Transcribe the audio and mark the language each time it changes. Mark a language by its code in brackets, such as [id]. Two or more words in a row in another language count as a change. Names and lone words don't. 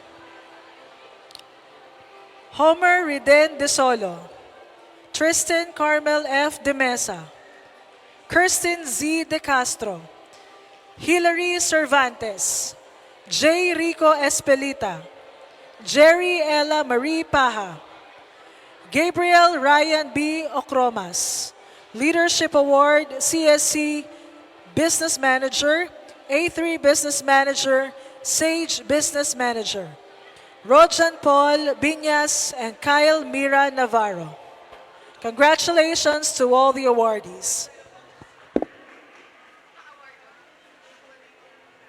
[en] Homer Riden De Solo. Tristan Carmel F. De Mesa. Kirsten Z. De Castro. Hilary Cervantes. J. Rico Espelita. Jerry Ella Marie Paja. Gabriel Ryan B. Ocromas. Leadership Award, CSC Business Manager, A3 Business Manager, Sage Business Manager. Rojan Paul Binyas and Kyle Mira Navarro. Congratulations to all the awardees.